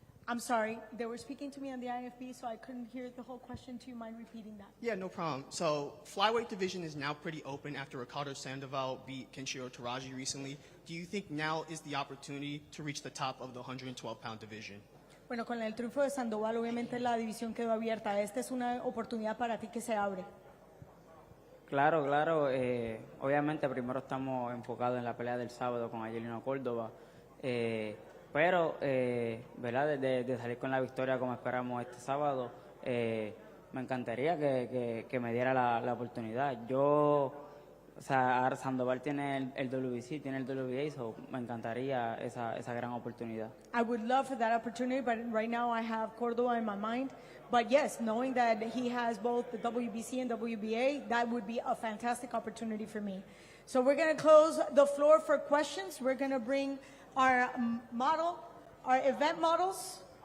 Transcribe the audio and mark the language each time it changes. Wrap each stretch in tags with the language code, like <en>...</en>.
<en>I'm sorry, they were speaking to me on the IFB, so I couldn't hear the whole question. Do you mind repeating that? Yeah, no problem. So, flyweight division is now pretty open after Ricardo Sandoval beat Kenshiro Taraji recently. Do you think now is the opportunity to reach the top of the 112-pound division?</en> <es>Bueno, con el triunfo de Sandoval, obviamente la división quedó abierta. Esta es una oportunidad para ti que se abre. Claro. Obviamente primero estamos enfocados en la pelea del sábado con Angelino Cordova. Pero, ¿verdad? De salir con la victoria como esperamos este sábado, me encantaría que me diera la oportunidad. Yo, o sea, Sandoval tiene el WBC, tiene el WBA, so me encantaría esa gran oportunidad.</es> <en>I would love for that opportunity, but right now I have Cordova in my mind. But yes, knowing that he has both the WBC and WBA, that would be a fantastic opportunity for me. So we're going to close the floor for questions. We're going to bring our event models.</en>